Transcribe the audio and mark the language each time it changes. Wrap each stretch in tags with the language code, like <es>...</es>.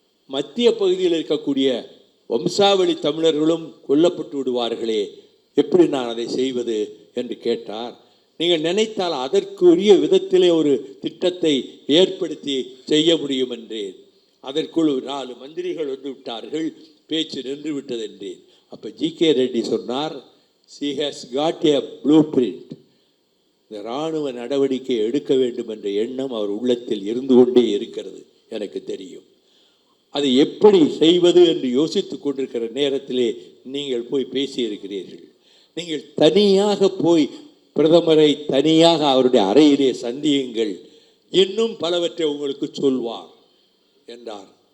<ta>மத்திய பகுதியில் இருக்கக்கூடிய வம்சாவளி தமிழர்களும் கொல்லப்பட்டு விடுவார்களே, எப்படி நான் அதை செய்வது என்று கேட்டார். நீங்கள் நினைத்தால் அதற்குரிய விதத்திலே ஒரு திட்டத்தை ஏற்படுத்தி செய்ய முடியும் என்றேன். அதற்குள் 4 மந்திரிகள் வந்து விட்டார்கள், பேச்சு நின்று விட்டது என்றேன். அப்போ ஜி.கே.</ta> <en>Reddy</en> <ta>சொன்னார்,</ta> <en>she has got a blueprint.</en> <ta>இந்த இராணுவ நடவடிக்கை எடுக்க வேண்டும் என்ற எண்ணம் அவர் உள்ளத்தில் இருந்து கொண்டே இருக்கிறது, எனக்கு தெரியும். அதை எப்படி செய்வது என்று யோசித்து கொண்டிருக்கிற நேரத்திலே நீங்கள் போய் பேசியிருக்கிறீர்கள். நீங்கள் தனியாக போய் பிரதமரை தனியாக அவருடைய அறையிலே சந்தியுங்கள், இன்னும் பலவற்றை உங்களுக்கு சொல்வார் என்றார்.</ta>